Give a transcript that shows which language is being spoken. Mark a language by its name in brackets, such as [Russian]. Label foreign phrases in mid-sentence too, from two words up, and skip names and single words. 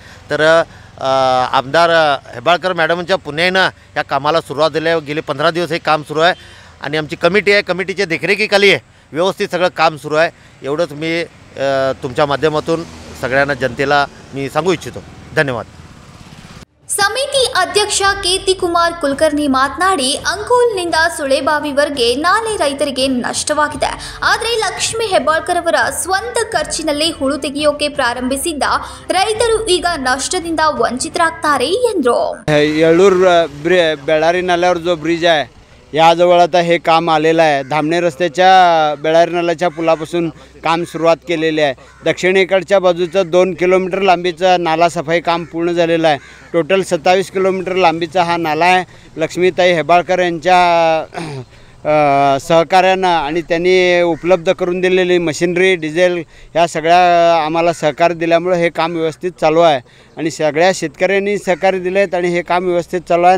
[Marathi] तर आमदार हेब्बाळकर मॅडमच्या पुण्यानं या कामाला सुरुवात झाली आहे. गेले 15 दिवस हे काम सुरू आहे आणि आमची कमिटी आहे, कमिटीच्या देखरेखीखाली आहे, व्यवस्थित सगळं काम सुरू आहे. एवढंच मी तुमच्या माध्यमातून सगळ्यांना जनतेला मी सांगू इच्छितो. धन्यवाद. [Kannada] ಸಮಿತಿ ಅಧ್ಯಕ್ಷ ಕೀರ್ತಿಕುಮಾರ್ ಕುಲಕರ್ಣಿ ಮಾತನಾಡಿ ಅಂಕೋಲ್ನಿಂದ ಸುಳೆಬಾವಿವರೆಗೆ ನಾಲೆ ರೈತರಿಗೆ ನಷ್ಟವಾಗಿದೆ. ಆದರೆ ಲಕ್ಷ್ಮೀ ಹೆಬ್ಬಾಳ್ಕರ್ ಅವರ ಸ್ವಂತ ಖರ್ಚಿನಲ್ಲಿ ಹುಳು ತೆಗೆಯೋಕೆ ಪ್ರಾರಂಭಿಸಿದ್ದ ರೈತರು ಈಗ ನಷ್ಟದಿಂದ ವಂಚಿತರಾಗ್ತಾರೆ ಎಂದರು. [Marathi] येळूर बेळारी नाल्यावर जो ब्रिज आहे याजवळ आता हे काम आलेलं आहे. धामणे रस्त्याच्या बेळारी नाल्याच्या पुलापासून काम सुरुवात केलेली आहे. दक्षिणेकडच्या बाजूचं 2 किलोमीटर लांबीचा नाला सफाई काम पूर्ण झालेलं आहे. टोटल 27 किलोमीटर लांबीचा हा नाला आहे. लक्ष्मीताई हेब्बाळकर यांच्या सहकार्यानं आणि त्यांनी उपलब्ध करून दिलेली मशिनरी, डिझेल ह्या सगळ्या आम्हाला सहकार्य दिल्यामुळे हे काम व्यवस्थित चालू आहे आणि सगळ्या शेतकऱ्यांनी सहकार्य दिले आहेत आणि हे काम व्यवस्थित चालू आहे.